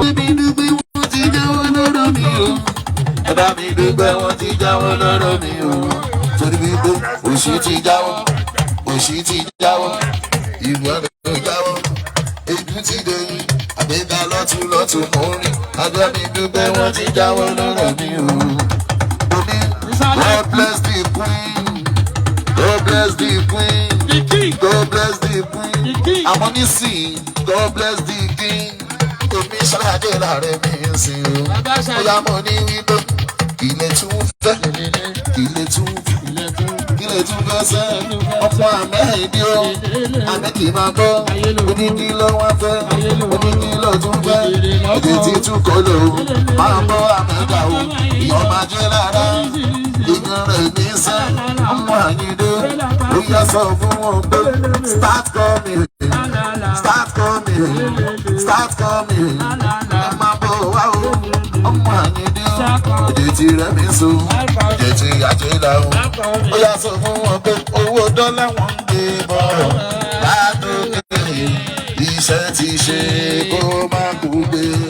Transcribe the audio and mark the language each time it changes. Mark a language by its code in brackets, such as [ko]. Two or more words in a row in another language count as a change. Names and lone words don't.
[yo] Ẹgbẹ́ mi dúpẹ́ wọ́n ti jáwọ́ lọ́rọ̀ mi o. Ẹ bá mi dúpẹ́ wọ́n ti jáwọ́ lọ́rọ̀ mi o. Torí wípé òṣì ti jáwọ́, òṣì ti jáwọ́, ìwọ ló jáwọ́, ejú ti dẹ̀yìn, àgbéga lọ́tún mọ́ rí. Ẹgbẹ́ mi dúpẹ́ wọ́n ti jáwọ́ lọ́rọ̀ mi o. Omi, [en] God bless the queen, God bless the queen. God bless the queen. [yo] Àmọ́ nísìnyí, [en] God bless the king. [yo] Èmi ṣàlàyé láàrin mi ń sìn o. Bóyá mo ní wípé ilé tún fẹ́, ilé tún fẹ́ sẹ́. Ọmọ àmẹ́ẹ̀dí o, àmì kì í máa gbọ́. Onídìí ló wá fẹ́, onídìí ló tún fẹ́. Èdè tí tún kọ́ lò ó, máa bọ́ àmẹ́dà o. Ìyọ̀ máa jẹ́ lára, ìyàn rẹ̀ ní sẹ́. Ọmọ àyíndé, ó yẹ sọ fún wọn pé [en] start coming, start coming, start coming. [yo] Ẹ máa bọ̀ wá o, ọmọ àyíndé o. Èdè tí rẹ̀ mi so, èdè tí ajé la o. Ó yẹ sọ fún wọn pé owó dọ́là wọn ń gbé bọ̀ látòkè. Iṣẹ́ ti ṣe kó má kú gbé.